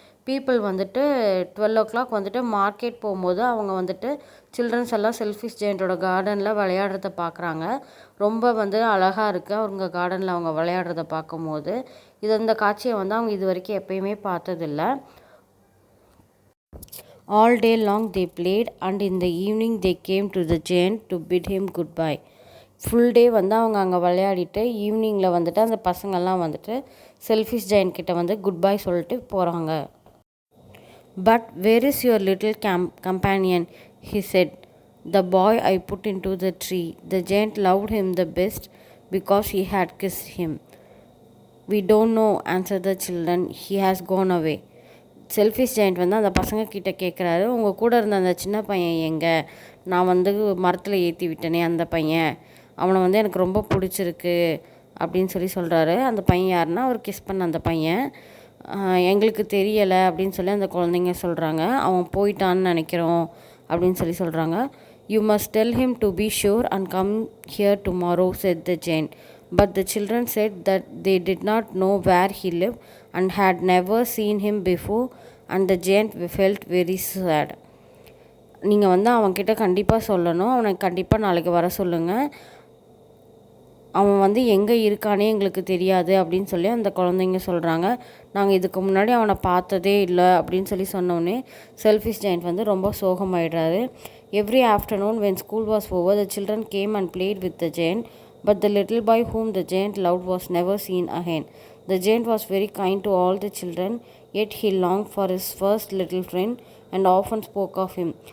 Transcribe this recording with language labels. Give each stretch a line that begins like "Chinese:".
Tamil: People வந்துட்டு 12 o'clock வந்துட்டு market போகும்போது அவங்க வந்துட்டு சில்ட்ரன்ஸ் எல்லாம் செல்ஃபிஷ் ஜெயண்ட்டோட கார்டனில் விளையாடுறத பார்க்குறாங்க. ரொம்ப வந்து அழகாக இருக்குது அவங்க கார்டனில் அவங்க விளையாடுறத பார்க்கும்போது. இந்த காட்சியை வந்து அவங்க இது வரைக்கும் எப்பயுமே பார்த்ததில்ல.
English: All day long they played and in the evening they came to the giant to bid him goodbye.
Tamil: Full day வந்து அவங்க அங்கே விளையாடிட்டு ஈவினிங்கில் வந்துட்டு அந்த பசங்கள்லாம் வந்துட்டு செல்ஃபிஷ் ஜெயண்ட் கிட்ட வந்து குட் பை சொல்லிட்டு போகிறாங்க.
English: But where is your little companion? He said. The boy I put into the tree. The giant loved him the best because he had kissed him. We don't know, answered the children. He has gone away.
Tamil: Selfish giant வந்து அந்த பசங்க கிட்ட கேட்குறாரு, உங்கள் கூட இருந்த அந்த சின்ன பையன் எங்கே? நான் வந்து மரத்தில் ஏற்றி விட்டேனே அந்த பையன், அவனை வந்து எனக்கு ரொம்ப பிடிச்சிருக்கு அப்படின்னு சொல்கிறாரு. அந்த பையன் யாருன்னா அவர் கிஸ் பண்ண அந்த பையன். எங்களுக்கு தெரியலை அப்படின்னு அந்த குழந்தைங்க சொல்கிறாங்க. அவன் போயிட்டான்னு நினைக்கிறோம் அப்படின்னு சொல்கிறாங்க.
English: You must tell him to be sure and come here tomorrow, said the giant. But the children said that they did not know where he lived and had never seen him before, and the giant felt very sad.
Tamil: நீங்கள் வந்து அவன்கிட்ட கண்டிப்பாக சொல்லணும், அவனை கண்டிப்பாக நாளைக்கு வர சொல்லுங்கள். அவன் வந்து எங்கே இருக்கானே எங்களுக்கு தெரியாது அப்படின்னு சொல்லி அந்த குழந்தைங்க சொல்கிறாங்க. நாங்கள் இதுக்கு முன்னாடி அவனை பார்த்ததே இல்லை அப்படின்னு சொல்லி சொன்னோடனே செல்ஃபிஷ் ஜெயண்ட் வந்து ரொம்ப சோகமாயிடுறாரு.
English: Every afternoon when school was over the children came and played with the giant but the little boy whom the giant loved was never seen again. The giant was very kind to all the children, yet he longed for his first little friend and often spoke of him.